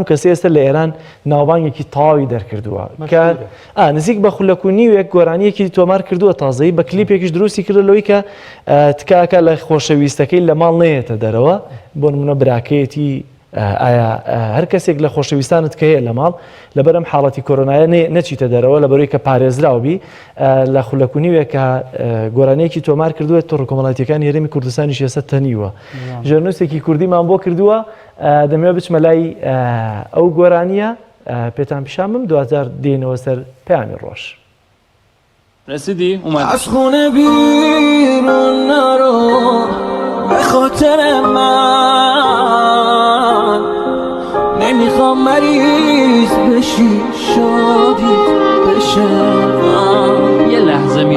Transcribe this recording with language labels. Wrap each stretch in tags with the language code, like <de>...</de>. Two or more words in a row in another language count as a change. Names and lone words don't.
<ckb>کەسە ئێستا لە ئێران ناوبانگێکی تاوی دەرکردووە کە نزیک بە خولەک و نیوێک گۆرانیەکی تۆمار کردووە تازایی بە کلیپێکیش دروستی کردەوەی کە تکاکە لە خۆشەویستەکەی لە ماڵ نەیەتە دەرەوە، بۆ نمونە براکەیەتی ئایا هەر کەسێک لە خۆشەویستانت کە هەیە لە ماڵ لەبەرم حاڵەتی کۆرۆنایە نەچیتە دەرەوە لەبەرەوەی کە پارێزراوبی لە خولەکونیوێ کە گۆرانەیەکی تۆمار کردووە تۆڕە کۆمەڵایەتیەکانی هەرێمی کوردستانیش ئێستا تەنیوە. ژێرنووسێکی کوردیمان بۆ کردووە، دەمەوێت بچمە لای ئەو گۆرانیە پێتان پیشان بم، دواتر دێنەوە سەر پەیامی ڕۆژ.</ckb> <fa>رسیدی؟ اومد. از خونه بیرون نرو به خاطر من، نمیخوام مریض بشی شادی بشه. یه لحظه میام.</fa>